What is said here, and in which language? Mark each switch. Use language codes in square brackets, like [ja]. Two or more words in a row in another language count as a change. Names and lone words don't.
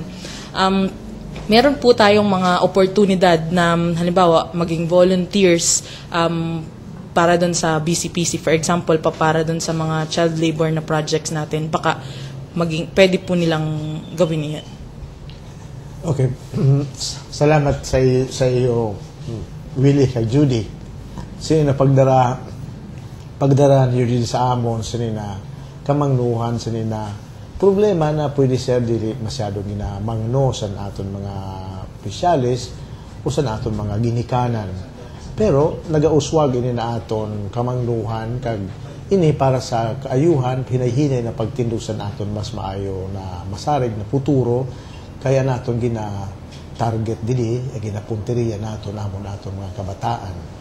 [tl] Meron po tayong mga oportunidad na halimbawa maging volunteers para doon sa BCPC, [en] for example, [tl] para doon sa mga child labor na projects natin. Baka pwede po nilang gawin yan. Okay. Salamat sa iyo, Willie, kay Judy. [hil] Sino na pagdara niyo din sa amon, sinina kamangnuhan, sinina problema na pwede siya dili masyadong ginamangno sa aton mga opisyalis o sa aton mga ginikanan. Pero nagauswag ini na aton kamangnuhan kag ini para sa kaayuhan, hinay-hinay na pagtindusan naton mas maayo na masarig na futuro, kaya naton gina-target dili, ginapunteriya naton amon aton mga kabataan.